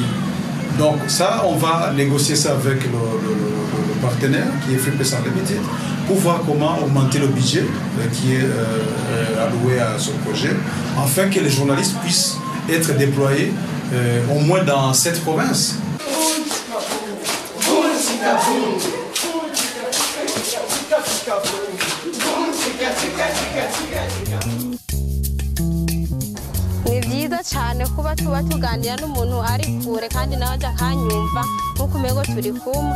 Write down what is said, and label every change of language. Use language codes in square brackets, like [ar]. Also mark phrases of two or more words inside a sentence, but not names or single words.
[fr] Donc ça, on va négocier ça avec le partenaire qui est Free Press Unlimited pour voir comment augmenter le budget qui est alloué à ce projet, afin que les journalistes puissent être déployés au moins dans 7 provinces. [rw] ni byiza cyane kuba tuba tuganira n'umuntu ari kure kandi nawe ajya akanyumva nk'uko umenya turi kumwe.